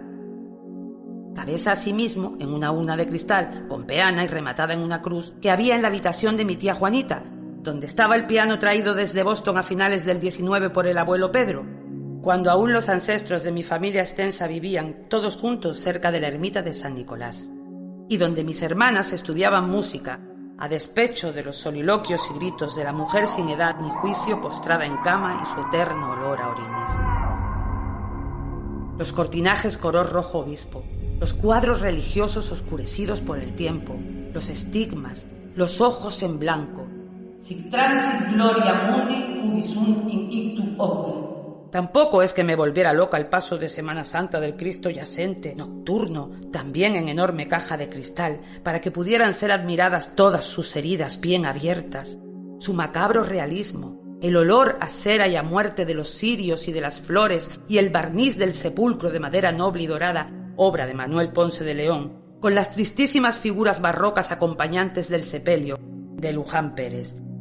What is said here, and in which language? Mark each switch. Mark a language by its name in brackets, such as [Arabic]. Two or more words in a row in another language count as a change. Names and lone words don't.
[Spanish] Cabeza asimismo en una urna de cristal, con peana y rematada en una cruz, que había en la habitación de mi tía Juanita, donde estaba el piano traído desde Boston a finales del 19 por el abuelo Pedro, cuando aún los ancestros de mi familia extensa vivían todos juntos cerca de la ermita de San Nicolás, y donde mis hermanas estudiaban música, a despecho de los soliloquios y gritos de la mujer sin edad ni juicio postrada en cama y su eterno olor a orines. Los cortinajes color rojo obispo, los cuadros religiosos oscurecidos por el tiempo, los estigmas, los ojos en blanco. [Latin] Sic transit gloria mundi ubi sunt in ictu oculi. [Spanish] Tampoco es que me volviera loca el paso de Semana Santa del Cristo yacente, nocturno, también en enorme caja de cristal, para que pudieran ser admiradas todas sus heridas bien abiertas, su macabro realismo, el olor a cera y a muerte de los cirios y de las flores y el barniz del sepulcro de madera noble y dorada, obra de Manuel Ponce de León, con las tristísimas figuras barrocas acompañantes del sepelio de Luján Pérez.